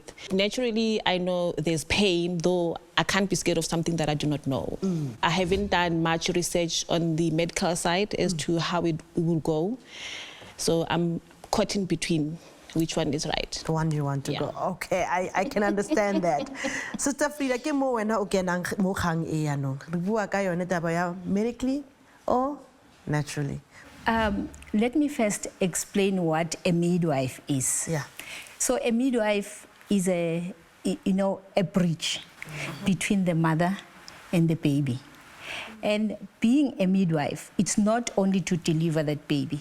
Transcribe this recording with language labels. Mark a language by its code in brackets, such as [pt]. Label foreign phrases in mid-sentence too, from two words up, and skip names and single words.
[en] Naturally, I know there's pain, though I can't be scared of something that I do not know. I haven't done much research on the medical side as to how it will go. So I'm caught in between. Which one is right? The one you want to go. Okay, I can understand that. Sister Frida, [tn] ke mo wena o kenang mo kgang e yanong? Re bua ka yone taba ya [en] medically or naturally? Let me first explain what a midwife is. So a midwife is a bridge between the mother and the baby. And being a midwife, it's not only to deliver that baby.